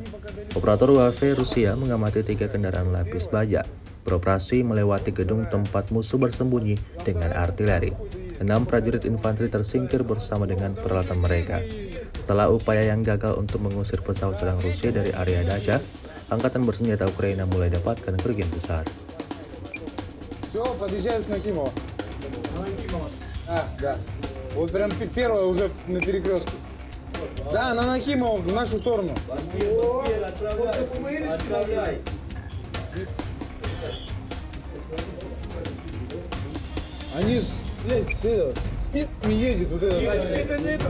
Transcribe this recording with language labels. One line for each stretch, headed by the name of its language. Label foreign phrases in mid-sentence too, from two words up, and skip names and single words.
Indonesian: Operator UAV Rusia mengamati 3 kendaraan lapis baja beroperasi melewati gedung tempat musuh bersembunyi dengan artileri. 6 prajurit infanteri tersingkir bersama dengan peralatan mereka. Setelah upaya yang gagal untuk mengusir pesawat sedang Rusia dari area Dacha, angkatan bersenjata Ukraina mulai dapatkan kerugian besar.
Russian: Все, подъезжают к Нахимово. Да. Вот прям первая уже на перекрестке. Да, на Нахимово, в нашу сторону. Отправляй! Они, блядь, с пи***ми едет вот эта тачка.